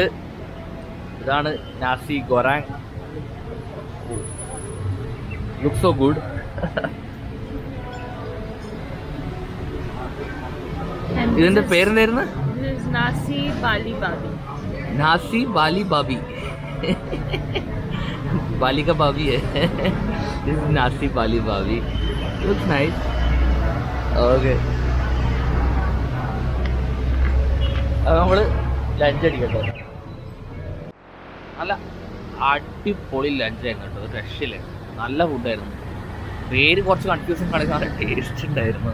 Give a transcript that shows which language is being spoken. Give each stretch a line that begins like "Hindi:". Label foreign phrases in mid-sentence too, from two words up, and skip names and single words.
Malayalam: ഇതാണ് നാസി ഗൊരാങ്.
English: look so good.
Malayalam: ഇതിന്റെ പേരെന്തായിരുന്നു? നാസി ബാലി ബാബി. നാസി ബാലി ബാബി. ബാലി
Hindi: का बाबी है.
English: This is नासी बाली बाबी. Looks nice.
Malayalam: Okay. അപ്പോൾ നമ്മൾ ലഞ്ച് അടിക്കട്ടോ. നല്ല അടിപൊളി ലഞ്ചായിരുന്നു കേട്ടോ. ഒരു രക്ഷയില്ല, നല്ല ഫുഡായിരുന്നു. പേര് കുറച്ച് കൺഫ്യൂഷൻ കാണിക്കാൻ ടേസ്റ്റ് ഉണ്ടായിരുന്നു.